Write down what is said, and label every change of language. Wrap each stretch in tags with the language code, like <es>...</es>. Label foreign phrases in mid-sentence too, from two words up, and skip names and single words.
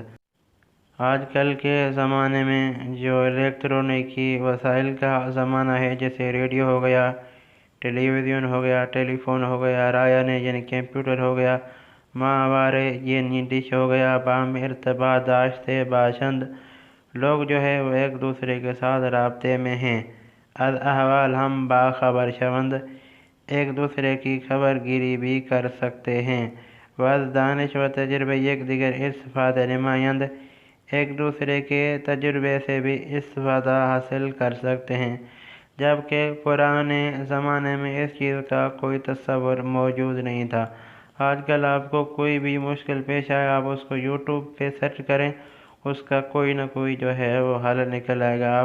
<ur>آج کل کے زمانے میں جو الیکٹرونکی وسائل کا زمانہ ہے، جیسے ریڈیو ہو گیا، ٹیلی ویژن ہو گیا، ٹیلی فون ہو گیا، رایانے یعنی کمپیوٹر ہو گیا، ماہوارے یعنی ڈش ہو گیا،</ur> <fa>باہم ارتباط داشتے باشند،</fa> <ur>لوگ جو ہے وہ ایک دوسرے کے ساتھ رابطے میں ہیں۔</ur> <fa>از احوال ہم باخبر شوند،</fa> <ur>ایک دوسرے کی خبر گیری بھی کر سکتے ہیں۔</ur> <fa>وز دانش و تجربے یک دیگر استفادہ نمائند،</fa> <ur>ایک دوسرے کے تجربے سے بھی استفادہ حاصل کر سکتے ہیں، جبکہ پرانے زمانے میں اس چیز کا کوئی تصور موجود نہیں تھا۔ آج کل آپ کو کوئی بھی مشکل پیش آئے، آپ اس کو یوٹیوب پہ سرچ کریں، اس کا کوئی نہ کوئی جو ہے وہ حل نکل آئے گا۔</ur>